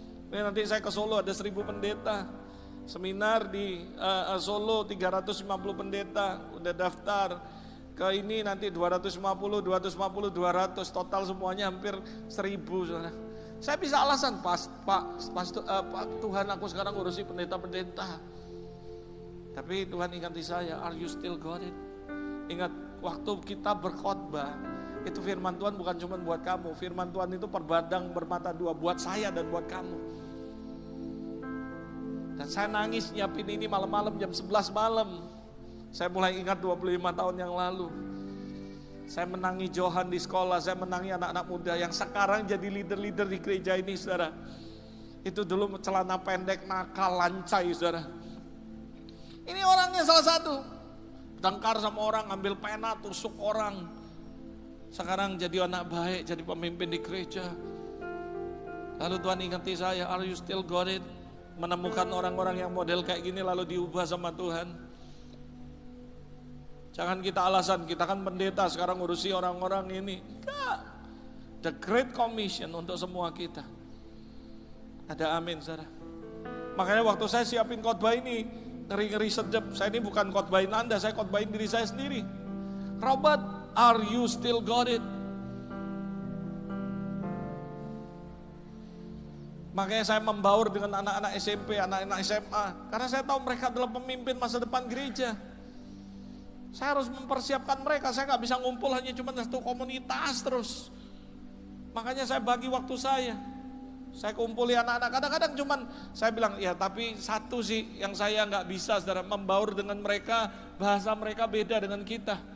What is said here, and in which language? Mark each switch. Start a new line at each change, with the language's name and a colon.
Indonesian: Ini nanti saya ke Solo ada 1000 pendeta. Seminar di Solo 350 pendeta, udah daftar. Ke ini nanti 250, 200, total semuanya hampir 1000 saudara. Saya bisa alasan, Pak Tuhan aku sekarang ngurusi pendeta-pendeta. Tapi Tuhan ingati saya,
English: are you still got it?
Indonesian: Ingat, waktu kita berkhotbah, itu firman Tuhan bukan cuma buat kamu. Firman Tuhan itu perbandang bermata dua, buat saya dan buat kamu. Dan saya nangis nyiapin ini malam-malam jam 11 malam. Saya mulai ingat 25 tahun yang lalu. Saya menangi Johan di sekolah, saya menangi anak-anak muda yang sekarang jadi leader-leader di gereja ini saudara. Itu dulu celana pendek, nakal, lancai saudara. Ini orangnya salah satu. Tengkar sama orang, ambil pena, tusuk orang. Sekarang jadi anak baik, jadi pemimpin di gereja. Lalu Tuhan ingati saya,
English: are you still got it?
Indonesian: Menemukan orang-orang yang model kayak gini lalu diubah sama Tuhan. Jangan kita alasan, kita kan pendeta sekarang ngurusi orang-orang ini. Enggak. The Great Commission untuk semua kita. Ada amin saudara. Makanya waktu saya siapin khotbah ini, ngeri-ngeri sedep. Saya ini bukan khotbahin Anda, saya khotbahin diri saya sendiri.
English: Robert, are you still got it?
Indonesian: Makanya saya membaur dengan anak-anak SMP, anak-anak SMA. Karena saya tahu mereka adalah pemimpin masa depan gereja. Saya harus mempersiapkan mereka, saya gak bisa ngumpul hanya cuma satu komunitas terus. Makanya saya bagi waktu saya. Saya kumpuli anak-anak, kadang-kadang cuman saya bilang, ya tapi satu sih yang saya gak bisa, saudara, membaur dengan mereka, bahasa mereka beda dengan kita.